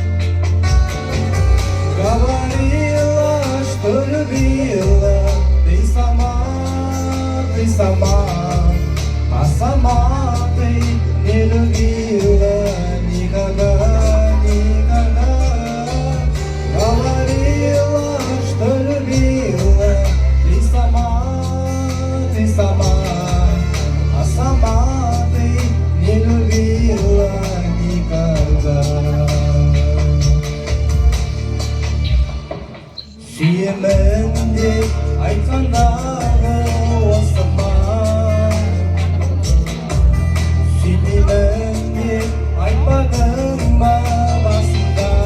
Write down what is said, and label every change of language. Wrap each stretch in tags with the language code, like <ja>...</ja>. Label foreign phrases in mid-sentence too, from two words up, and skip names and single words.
<ru>Говорила, что любила, ты сама, а сама ты не любила никогда, никогда. Говорила, что любила, ты сама, а сама ты не любила никогда.</ru> <kk>Сүйемін деп айтқандағы осы ма, сүймеймін деп айтпадың ба басында.</kk>